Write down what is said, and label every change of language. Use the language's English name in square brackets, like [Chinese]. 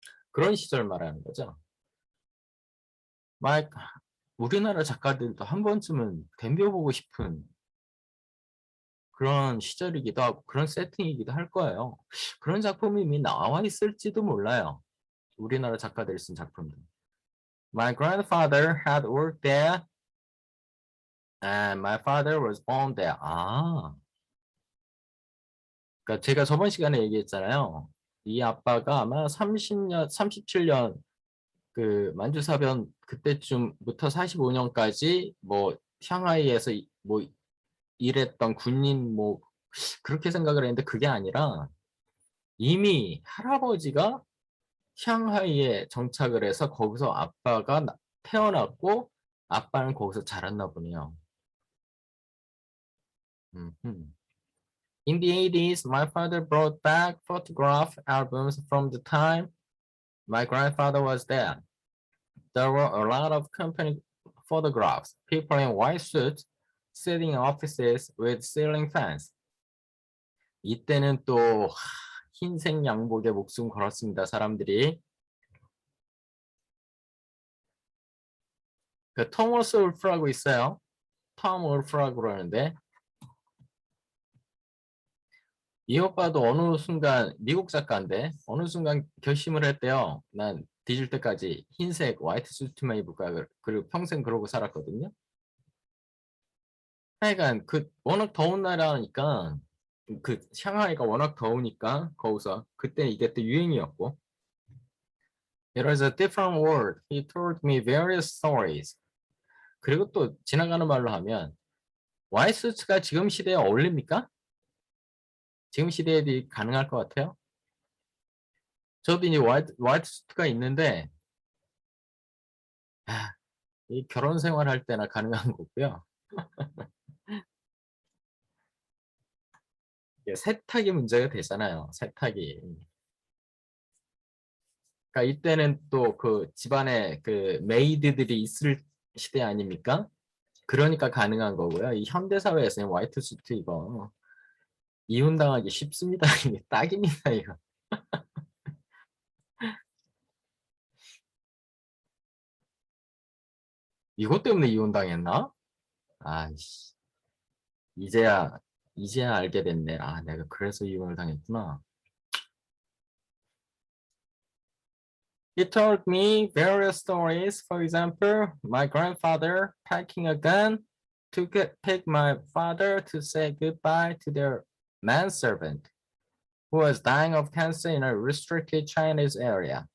[Korean] 그런 시절 말하는 거죠. 막 우리나라 작가들도 한 번쯤은 덤벼보고 싶은 그런 시절이기도 하고 그런 세팅이기도 할 거예요. 그런 작품이 이미 나와 있을지도 몰라요. 우리나라 작가들이 쓴 작품들. [English] My grandfather had worked there and my father was born there. [Korean] 아, 그러니까 제가 저번 시간에 얘기했잖아요. 이 아빠가 아마 30년, 37년 그 만주사변 그때쯤부터 45년까지 뭐 샹하이에서 뭐 일했던 군인 뭐 그렇게 생각을 했는데 그게 아니라 이미 할아버지가 샹하이에 정착을 해서 거기서 아빠가 태어났고 아빠는 거기서 자랐나 보네요. 음흠. [English] In the 80s, my father brought back photograph albums from the time my grandfather was there. There were a lot of company photographs, people in white suits sitting in offices with ceiling fans. [Korean] 이때는 또 흰색 양복에 목숨 걸었습니다, 사람들이. 그 토머스 울프라고 있어요. 톰 울프라고 그러는데 이 오빠도 어느 순간 미국 작가인데 어느 순간 결심을 했대요. 난 뒤질 때까지 흰색 화이트 수트만 입을까 그리고 평생 그러고 살았거든요. 하여간 그 워낙 더운 나라니까 그 샹하이가 워낙 더우니까 거기서 그때 이게 또 유행이었고 [English] It was a different world. He told me various stories. [Korean] 그리고 또 지나가는 말로 하면 와이스츠가 지금 시대에 어울립니까? 지금 시대에 가능할 것 같아요? 저도 이제 화이트 수트가 있는데 이 결혼 생활할 때나 가능한 거고요. 세탁이 문제가 되잖아요. 세탁이. 그러니까 이때는 또 그 집안에 그 메이드들이 있을 시대 아닙니까? 그러니까 가능한 거고요. 이 현대 사회에서는 화이트 수트 이거 이혼당하기 쉽습니다. 이게 딱입니다, 이거. 이것 때문에 이혼당했나? 아이씨. 이제야 이제야 알게 됐네. 아, 내가 그래서 이혼을 당했구나. [English] He told me various stories. For example, my grandfather packing a gun to take my father to say goodbye to their manservant who was dying of cancer in a restricted Chinese area.